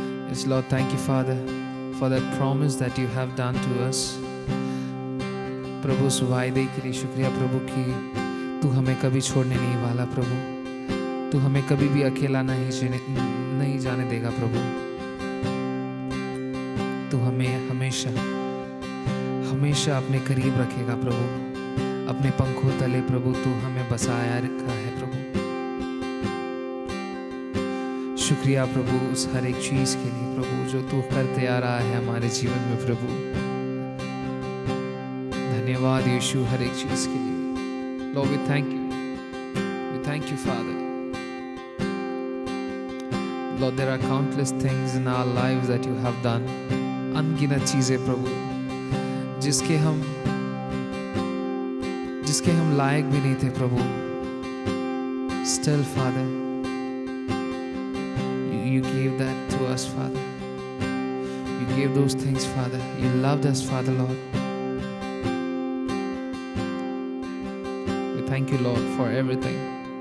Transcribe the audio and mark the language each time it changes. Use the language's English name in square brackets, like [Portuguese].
[English] Yes, Lord, thank you, Father, for that promise that you have done to us. [Hindi] प्रभु उस वायदे के लिए शुक्रिया प्रभु कि तू हमें कभी छोड़ने नहीं वाला प्रभु. तू हमें कभी भी अकेला नहीं जाने देगा प्रभु. तू हमें हमेशा हमेशा अपने करीब रखेगा प्रभु. अपने पंखों तले प्रभु तू हमें बसाया रखा है प्रभु. शुक्रिया प्रभु उस हर एक चीज़ के लिए प्रभु जो तू करते आ रहा है हमारे जीवन में प्रभु. धन्यवाद यीशु हर एक चीज़ के लिए. [English] Lord, we thank you. We thank you, Father. Lord, there are countless things in our lives that you have done. [Hindi] अनगिनत चीज़ें प्रभु जिसके हम लायक भी नहीं थे प्रभु. [English] Still, Father, you gave that to us, Father. You gave those things, Father. You loved us, Father, Lord. We thank you, Lord, for everything.